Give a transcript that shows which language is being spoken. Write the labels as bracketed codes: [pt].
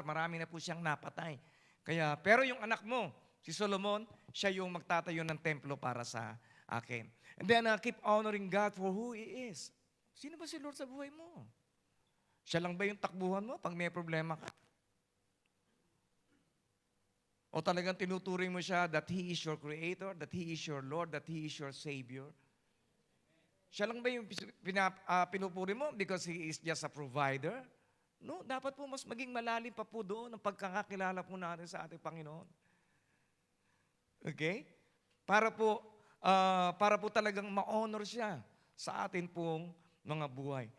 [tl] Marami na po siyang napatay. Kaya, pero yung anak mo, si Solomon, siya yung magtatayo ng templo para sa akin. [en] And then, keep honoring God for who He is. [tl] Sino ba si Lord sa buhay mo? Siya lang ba yung takbuhan mo pag may problema ka? O talagang tinuturing mo siya [en] that He is your Creator, that He is your Lord, that He is your Savior? [tl] Siya lang ba yung pinupuri mo [en] because He is just a provider? [tl] No, dapat po mas maging malalim pa po doon ang pagkakakilala po natin sa ating Panginoon. Okay? Para po talagang ma-honor siya sa atin pong mga buhay.